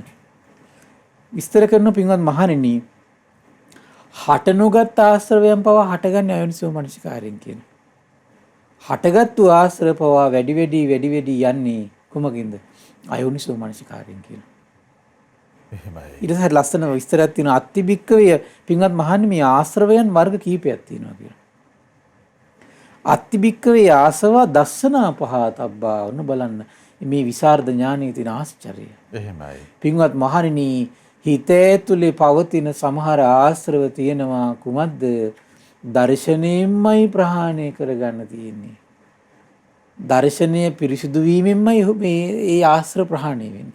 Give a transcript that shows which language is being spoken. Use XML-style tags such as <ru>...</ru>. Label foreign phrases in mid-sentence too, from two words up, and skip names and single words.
<si>විස්තර කරන පින්වත් මහණෙනි හට නොගත් ආශ්‍රවයන් පවා හටගන්නේ අයෝනිසෝ මනසිකාරයෙන් කියන. හටගත්තු ආශ්‍රව පවා වැඩි වැඩි යන්නේ කුමකින්ද? අයෝනිසෝ මනසිකාරයෙන් කියන. එහෙමයි. ඊට පස්සේ ලස්සන විස්තරයක් තියෙනවා අත්තිබික්කවේ පින්වත් මහණෙනි මේ ආශ්‍රවයන් වර්ග කීපයක් තියෙනවා කියලා.</si> <pi>අත්තිබික්කවේ ආසවා දස්සනා පහතබ්බා</pi> <si>ඔන්න බලන්න මේ විසරද ඥානයේ තියෙන ආශ්චර්යය. එහෙමයි. පින්වත් මහණෙනි හිතේ තුලේ පවතින සමහර ආශ්‍රව තියෙනවා කුමද්ද? දර්ශනයෙන්මයි ප්‍රහාණය කරගන්න තියෙන්නේ. දර්ශනය පිරිසිදු වීමෙන්මයි මේ ආශ්‍රව ප්‍රහාණය වෙන්නේ.</si>